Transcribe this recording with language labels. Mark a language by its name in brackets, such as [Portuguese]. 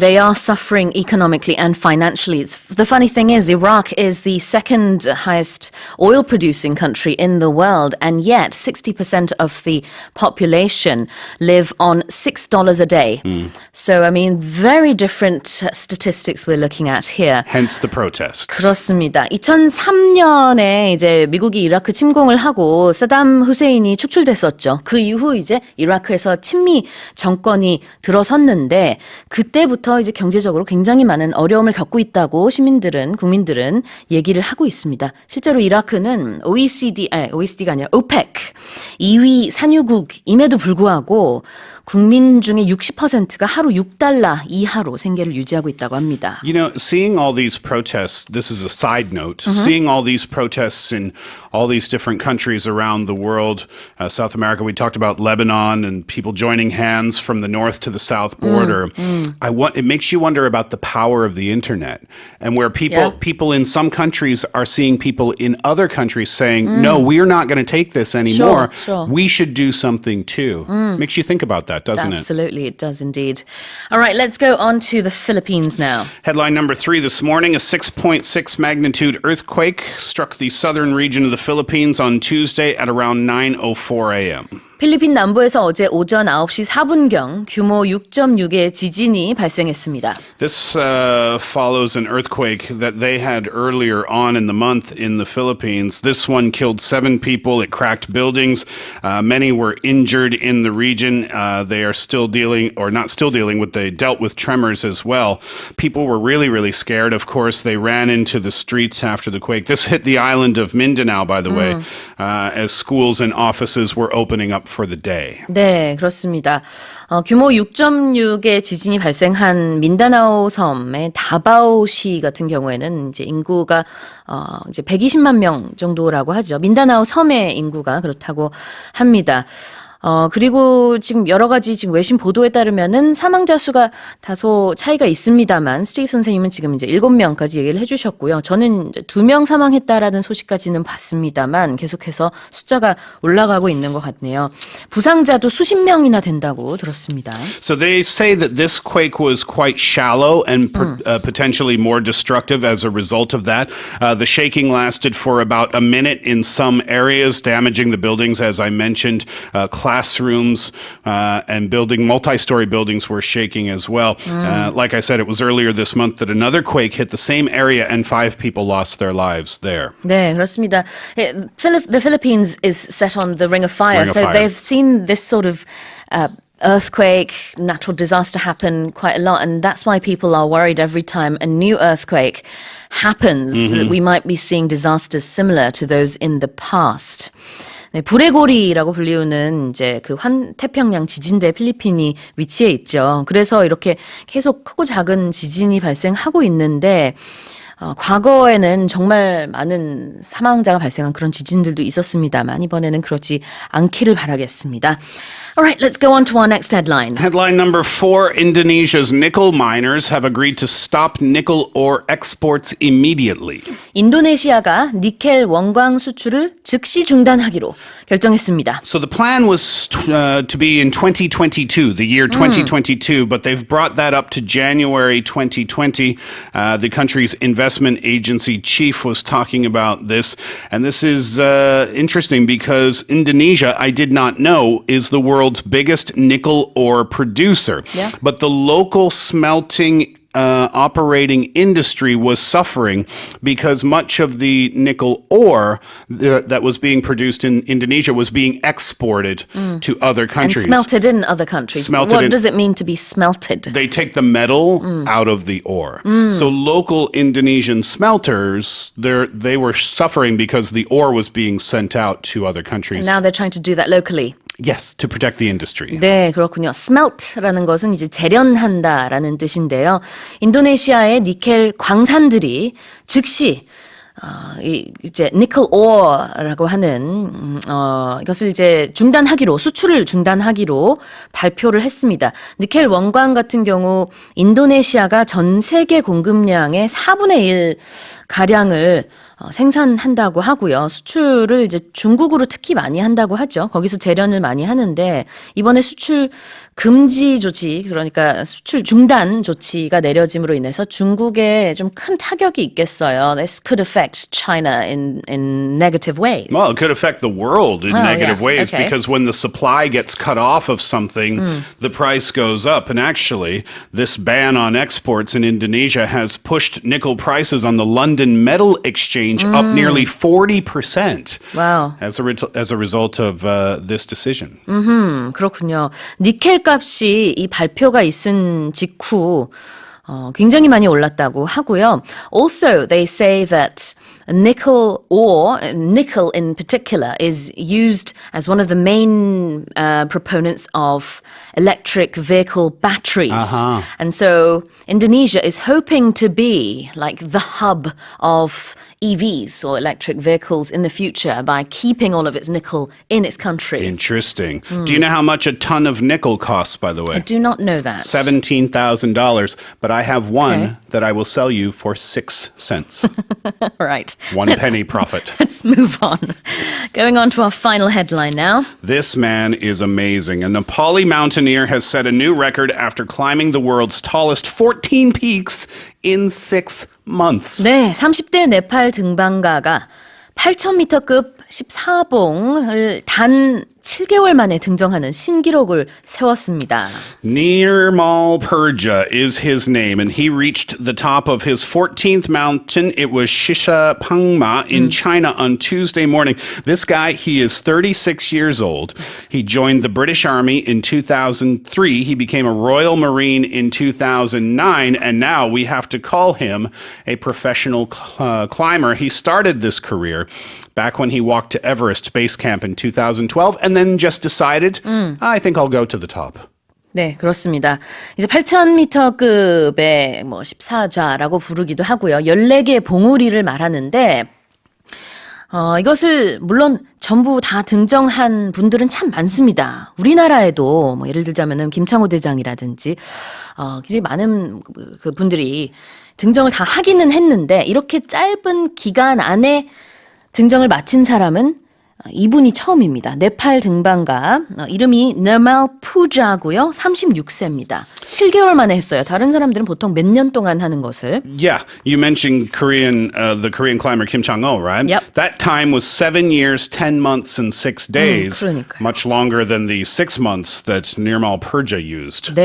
[English] They are suffering economically and financially. The funny thing is, Iraq is the second highest oil producing country in the world, and yet 60% 60% of the population live on $6 a day. So, I mean, very different statistics we're looking at here. Hence the protests. [Korean] 그렇습니다. 2003년에 이제 미국이 이라크 침공을 하고 사담 후세인이 축출됐었죠. 그 이후 이제 이라크에서 친미 정권이 들어섰는데 그때부터 이제 경제적으로 굉장히 많은 어려움을 겪고 있다고 국민들은 얘기를 하고 있습니다. 실제로 이라크는 OECD가 아니라 OPEC 2위 산유국임에도 불구하고 국민 중에 60%가 하루 $6 이하로 생계를 유지하고 있다고 합니다. [English] You know, seeing all these protests, this is a side note, seeing all these protests in all these different countries around the world, South America, we talked about Lebanon and people joining hands from the north to the south border. It makes you wonder about the power of the internet and where people in some countries are seeing people in other countries saying, no, we're not going to take this anymore. Sure. We should do something too. Makes you think about that, doesn't it? Absolutely, it does indeed. All right, let's go on to the Philippines now. Headline number 3 this morning, a 6.6 magnitude earthquake struck the southern region of the Philippines on Tuesday at around 9:04 a.m. [Korean] 필리핀 남부에서 어제 오전 9시 4분경 규모 6.6의 지진이 발생했습니다. [English] This follows an earthquake that they had earlier on in the month in the Philippines. This one killed 7 people. It cracked buildings. Many were injured in the region. They are still dealing, or not still dealing with, they dealt with tremors as well. People were really, really scared. Of course, they ran into the streets after the quake. This hit the island of Mindanao, by the way, as schools and offices were opening up for the day. [Korean] 네, 그렇습니다. 규모 6.6의 지진이 발생한 민다나오 섬의 다바오시 같은 경우에는 이제 인구가 이제 120만 명 정도라고 하죠. 민다나오 섬의 인구가 그렇다고 합니다. 그리고 지금 여러 가지 지금 외신 보도에 따르면은 사망자 수가 다소 차이가 있습니다만 스티브 선생님은 지금 이제 7명까지 얘기를 해주셨고요. 저는 이제 2명 사망했다라는 소식까지는 봤습니다만 계속해서 숫자가 올라가고 있는 것 같네요. 부상자도 수십 명이나 된다고 들었습니다. [English] So they say that this quake was quite shallow and potentially more destructive as a result of that. The shaking lasted for about a minute in some areas, damaging the buildings, as I mentioned. Classrooms and multi-story buildings were shaking as well. Like I said, it was earlier this month that another quake hit the same area and 5 people lost their lives there. [Korean] 네, 그렇습니다. [English] The Philippines is set on the Ring of Fire, they've seen this sort of earthquake, natural disaster happen quite a lot, and that's why people are worried every time a new earthquake happens. We might be seeing disasters similar to those in the past. [Korean] 네, 불의 고리라고 불리우는 이제 그 환태평양 지진대 필리핀이 위치해 있죠. 그래서 이렇게 계속 크고 작은 지진이 발생하고 있는데 과거에는 정말 많은 사망자가 발생한 그런 지진들도 있었습니다만 이번에는 그렇지 않기를 바라겠습니다. [English] All right, let's go on to our next headline. Headline number 4, Indonesia's nickel miners have agreed to stop nickel ore exports immediately. [Korean] 인도네시아가 니켈 원광 수출을 즉시 중단하기로 결정했습니다. [English] So the plan was to be in 2022, the year 2022, but they've brought that up to January 2020. The country's investment agency chief was talking about this, and this is interesting because Indonesia, I did not know, is the world's biggest nickel ore producer. Yeah. But the local smelting operating industry was suffering because much of the nickel ore that was being produced in Indonesia was being exported to other countries. And smelted in other countries. What does it mean to be smelted? They take the metal out of the ore. So local Indonesian smelters, they were suffering because the ore was being sent out to other countries. And now they're trying to do that locally. Yes, to protect the industry. [Korean] 네, 그렇군요. Smelt라는 것은 이제 재련한다라는 뜻인데요. 인도네시아의 니켈 광산들이 즉시 이제 니켈 오어라고 하는 이것을 이제 수출을 중단하기로 발표를 했습니다. 니켈 원광 같은 경우 인도네시아가 전 세계 공급량의 4분의 1 가량을 생산한다고 하고요. 수출을 이제 중국으로 특히 많이 한다고 하죠. 거기서 재련을 많이 하는데 이번에 수출 금지 조치, 그러니까 수출 중단 조치가 내려짐으로 인해서 중국에 좀 큰 타격이 있겠어요. [English] This could affect China in negative ways. Well, it could affect the world in negative yeah. ways Okay. because when the supply gets cut off of something, the price goes up. And actually, this ban on exports in Indonesia has pushed nickel prices on the London Metal Exchange up nearly 40%. Wow. As a result of this decision. [Korean] 그렇군요. 니켈 값이 이 발표가 있은 직후 굉장히 많이 올랐다고 하고요. [English] Also, they say that nickel ore, nickel in particular, is used as one of the main proponents of electric vehicle batteries. And so Indonesia is hoping to be like the hub of EVs or electric vehicles in the future by keeping all of its nickel in its country. Interesting. Do you know how much a ton of nickel costs, by the way? I do not know that. $17,000, but I have one that I will sell you for 6 cents. All right. 1 penny profit. Let's move on. Going on to our final headline now. This man is amazing. A Nepali mountaineer has set a new record after climbing the world's tallest 14 peaks in 6 months. [Korean] 네, 30대 네팔 등반가가 8,000m급 14봉을 단 7개월 만에 등정하는 신기록을 세웠습니다. [English] Nirmal Purja is his name, and he reached the top of his 14th mountain. It was Shishapangma in China on Tuesday morning. This guy, he is 36 years old. He joined the British Army in 2003. He became a Royal Marine in 2009, and now we have to call him a professional climber. He started this career back when he walked to Everest Base Camp in 2012 and then just decided, I think I'll go to the top. [Korean] 네, 그렇습니다. 이제 8,000m급의 뭐 14좌라고 부르기도 하고요. 14개의 봉우리를 말하는데 이것을 물론 전부 다 등정한 분들은 참 많습니다. 우리나라에도 뭐 예를 들자면은 김창호 대장이라든지 굉장히 많은 그 분들이 등정을 다 하기는 했는데 이렇게 짧은 기간 안에 등정을 마친 사람은 이분이 처음입니다. 네팔 등반가 이름이 Nirmal Purja고요. 36세입니다. 7개월 만에 했어요. 다른 사람들은 보통 몇 년 동안 하는 것을. [English] Yeah, you mentioned the Korean climber Kim Chang-ho, right? Yep. That time was 7 years, 10 months, and 6 days. [Korean] 그러니까요. [English] Much longer than the 6 months that Nirmal Purja used.